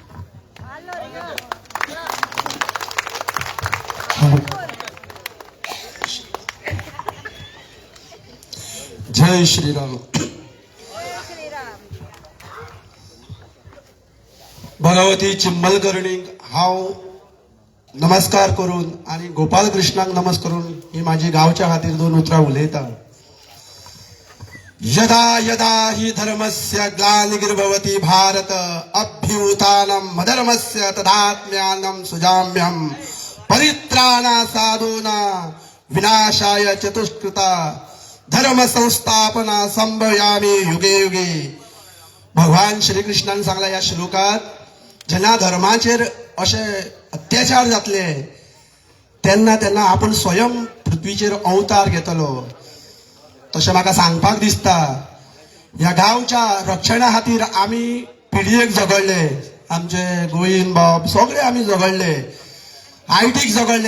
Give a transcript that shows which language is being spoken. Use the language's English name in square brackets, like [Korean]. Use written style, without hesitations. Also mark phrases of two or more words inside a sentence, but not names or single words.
[Hindi] जय श्रीराम. [Konkani] भगवती चिंबलकर्णीक हांव नमस्कार करून आनी गोपाल कृष्णाक नमस्कार करून ही माझी गांवच्या खातीर 2 उतरां उलयता. [Sanskrit] यदा यदा हि धर्मस्य ग्लानिर्भवति भारत अभ्युत्थानं मधर्मस्य तदात्म्यानं सुजाम्यहं परित्राणा साधूना विनाशाय चतुष्कृता धर्म संस्थापना संभयामी युगे युगे. [Konkani] भगवान श्रीकृष्णान सांगला ह्या श्लोकात, जेन्ना धर्माचेर अशे अत्याचार जातले तेन्ना तेन्ना आपण स्वयं पृथ्वीचेर अवतार घेतलो. तशें म्हाका सांगपाक दिसता, ह्या गांवच्या रक्षणा खातीर आमी पिडयेक झगडले, आमचे गोविंद बाब सगळे आमी झगडले, आयटीक झगडले.